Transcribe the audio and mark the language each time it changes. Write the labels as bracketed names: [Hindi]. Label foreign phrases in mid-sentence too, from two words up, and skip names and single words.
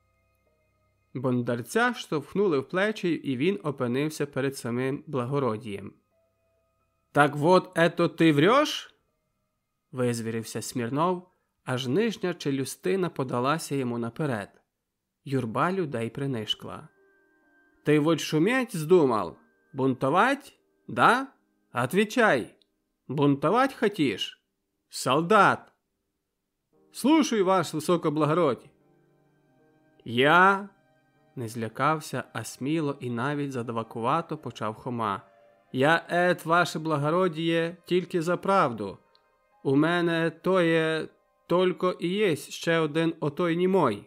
[Ukrainian] Бондарця штовхнули в плечі, і він опинився перед самим благородієм. [Russian] «Так вот ето ти врешь?» [Ukrainian] – визвірився Смірнов, аж нижня челюстина подалася йому наперед. Юрба людей принишкла. [Russian] «Ты вот шуметь вздумал? Бунтовать? Да? Отвечай! Бунтовать хотишь? Солдат!» «Слушай, ваш високоблагородь!» «Я...» [Ukrainian] – не злякався, а сміло і навіть задавакувато почав Хома. «Я ваше благородіє, тільки за правду. У мене тоє тільки і є ще один отой німой.